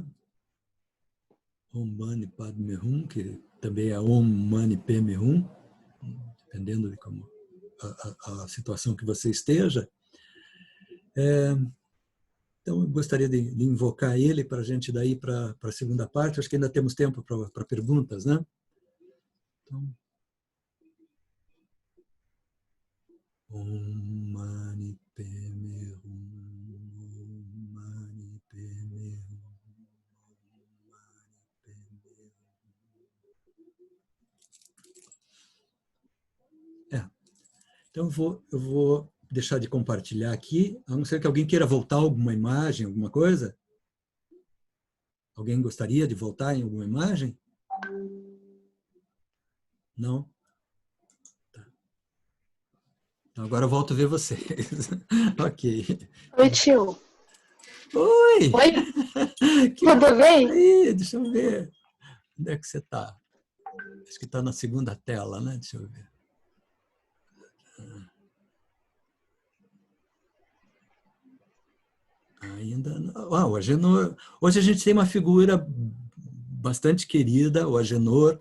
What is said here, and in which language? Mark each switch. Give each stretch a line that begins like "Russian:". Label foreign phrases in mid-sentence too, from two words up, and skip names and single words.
Sanskrit: Om Mani Padme Hum,
Portuguese: que também é
Sanskrit: Om Mani Padme Hum,
Portuguese: dependendo de como a situação que você esteja. Então, eu gostaria de invocar ele para a gente daí para a segunda parte. Acho que ainda temos tempo para perguntas, né? Então,
Sanskrit: Om Mani Padme Hum, Om Mani Padme Hum, Om Mani Padme Hum.
Portuguese: Então, eu vou deixar de compartilhar aqui, a não ser que alguém queira voltar alguma imagem, alguma coisa. Alguém gostaria de voltar em alguma imagem? Não? Tá. Então, agora eu volto a ver vocês. Ok. Oi, tio. Oi! Oi, Que tudo bem? aí, deixa eu ver. Onde é que você está? Acho que está na segunda tela, né? Deixa eu ver. Ainda não. O Agenor. Hoje a gente tem uma figura bastante querida, o Agenor.